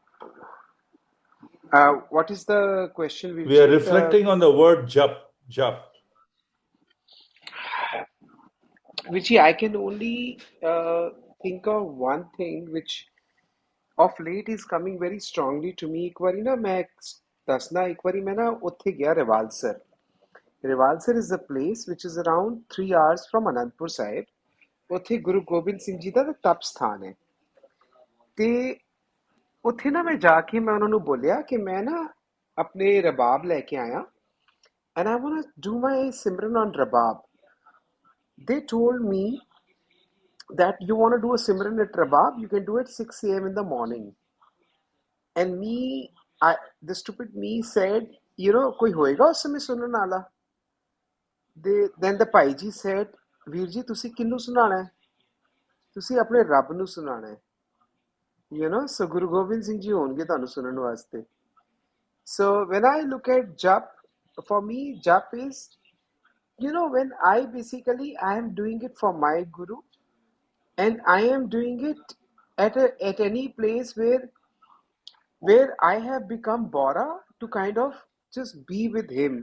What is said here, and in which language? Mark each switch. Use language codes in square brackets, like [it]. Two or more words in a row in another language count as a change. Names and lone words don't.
[en] what is the question, We are Virji? reflecting on the word jap. Jap. Virji, I can only think of one thing which of late is coming very strongly to me. [pa] ਇੱਕ ਵਾਰੀ ਨਾ ਮੈਂ ਦੱਸਣਾ, ਇੱਕ ਵਾਰੀ ਮੈਂ ਨਾ ਉੱਥੇ ਗਿਆ ਰਿਵਾਲਸਰ. [en] ਰਿਵਾਲਸਰ is a place which is around 3 hours from ਅਨੰਦਪੁਰ ਸਾਹਿਬ. [pa] ਉੱਥੇ ਗੁਰੂ ਗੋਬਿੰਦ ਸਿੰਘ ਜੀ ਦਾ ਤਪ ਸਥਾਨ ਹੈ. ਤੇ ਉੱਥੇ ਨਾ ਮੈਂ ਜਾ ਕੇ ਮੈਂ ਉਹਨਾਂ ਨੂੰ ਬੋਲਿਆ ਕਿ ਮੈਂ ਨਾ ਆਪਣੇ ਰਬਾਬ ਲੈ ਕੇ ਆਇਆ [en] and I want to do my simran on rabab. They told me that you want to do a simran at rabab, you can do it 6 a.m. in the morning. And the stupid me said, [pa] ਕੋਈ ਹੋਏਗਾ ਉਸ ਸਮੇਂ ਸੁਣਨ ਵਾਲਾ? [en] Then the Pai ji said, [pa] ਵੀਰ ਜੀ, ਤੁਸੀਂ ਕਿਨੂੰ ਸੁਣਾਉਣਾ ਹੈ? ਤੁਸੀਂ ਆਪਣੇ ਰੱਬ ਨੂੰ ਸੁਣਾਉਣਾ ਹੈ. So ਗੁਰੂ ਗੋਬਿੰਦ ਸਿੰਘ ਜੀ ਹੋਣਗੇ ਤੈਨੂੰ ਸੁਣਨ ਵਾਸਤੇ. [en] So when I look at jap, for me jap is, when I am doing it for my Guru, and I am doing it at any place where I have become Bora to kind of just be with him.